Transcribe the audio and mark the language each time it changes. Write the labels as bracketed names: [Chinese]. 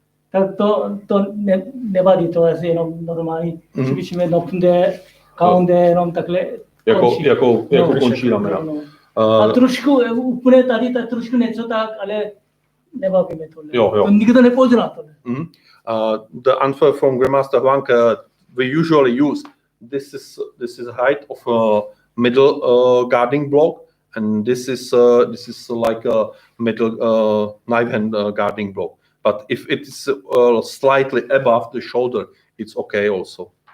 [Czech] Tak to nevadí, to je jenom normální, cvičíme [Korean] 높은데, 가운데 [Czech] jenom takhle jako končí ramena. A trošku, úplně tady tak trošku něco tak, ale nebavíme to. Jo. Nikdo nepozná to. [English] The answer from Grandmaster Hwang, we usually use this is height of middle guarding block, and this is like a middle knife hand guarding block. But if it's slightly above the shoulder, it's okay also.